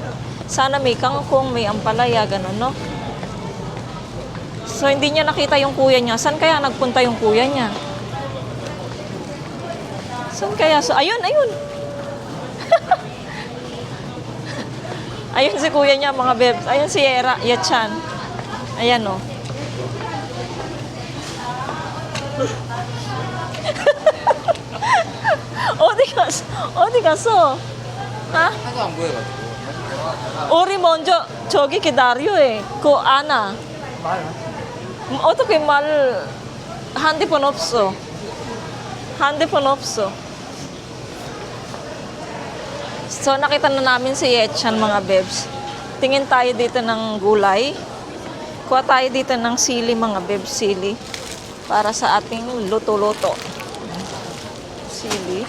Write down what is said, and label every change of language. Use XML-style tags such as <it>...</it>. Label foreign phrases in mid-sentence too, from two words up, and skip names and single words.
<tl>Sana may kangkong, may ampalaya, ganun, no? So, hindi niya nakita yung kuya niya. Saan kaya nagpunta yung kuya niya? Saan kaya? So, ayun! Ayun si kuya niya, mga bebs. Ayun si Yechan. Ayan, no?</tl> <ko>어디 갔어? 아? 하도 안 보여가지고. 우리 먼저 저기 기다려. 그 아나. 어떻게 핸드폰 없어.</ko> <tl>So, nakita na namin si Yechan, mga bebs. Tingin tayo dito ng gulay. Kuha tayo dito ng sili, mga bebs, sili. Para sa ating luto-luto. Sili.</tl>